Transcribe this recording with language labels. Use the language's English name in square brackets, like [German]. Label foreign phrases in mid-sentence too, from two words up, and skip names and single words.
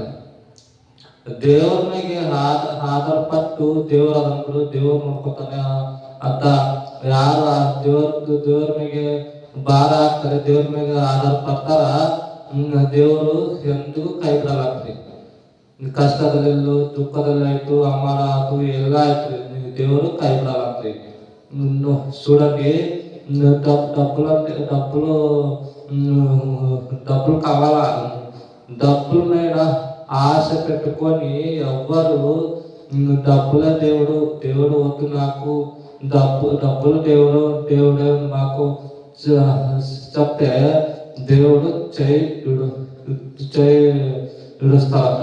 [Kannada] ದೇವ್ರ ಮೇಲೆ ಆಧಾರ ಪಟ್ಟು ದೇವ್ರ ಅದನ್ಬಿಡು, ದೇವ್ರು ನೋಡ್ಕೊತಾನೆ ಅಂತ ಯಾರು ದೇವ್ರ ಮೇಲೆ ಭಾರ ಹಾಕ್ತಾರೆ, ದೇವ್ರ ಮೇಲೆ ಆಧಾರ ಪಡ್ತಾರ, ದೇವರು ಎಂದಿಗೂ ಕೈ ಬಿಡಲ್ರಿ. ಕಷ್ಟದಲ್ಲೆಲ್ಲೂ ದುಃಖದಲ್ಲಿ ಆಯ್ತು, ಅವಮಾನ ಆಯ್ತು, ಎಲ್ಲ ಆಯ್ತು, ದೇವರು ಕೈ ಬಿಡಲ್ರಿ. [Telugu] చూడండి, డబ్బులు కావాలా? డబ్బుల మీద ఆశ పెట్టుకొని ఎవ్వరు డబ్బులే దేవుడు వద్దు నాకు, డబ్బులు దేవుడే మాకు చెప్తే దేవుడు చేయి విడుస్తారట.